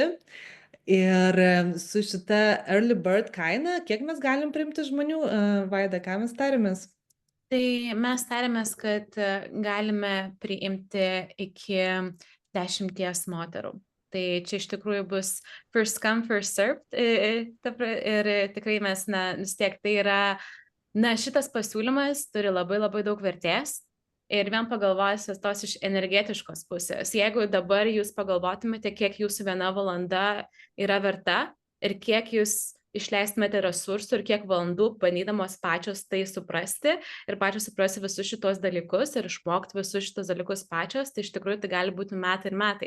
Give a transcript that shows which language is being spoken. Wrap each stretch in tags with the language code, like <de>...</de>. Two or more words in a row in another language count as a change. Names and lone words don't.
<lt>Ir su šita</lt> <en>Early Bird</en> <lt>kaina, kiek mes galim priimti žmonių, Vaida, ką mes tarėmės? Tai mes tarėmės, kad galime priimti iki 10 moterų. Tai čia iš tikrųjų bus</lt> <en>first come, first served.</en> <lt>Ir tikrai mes, vis tiek tai yra, šitas pasiūlymas turi labai, labai daug vertės. Ir vien pagalvojus tos iš energetiškos pusės. Jeigu dabar jūs pagalvotumėte, kiek jūsų 1 valanda yra verta ir kiek jūs išleistumėte resursų ir kiek valandų bandydamos pačios tai suprasti ir pačios suprasti visus šitos dalykus ir išmokti visus šitos dalykus pačios, tai iš tikrųjų tai gali būti metai ir metai.</lt>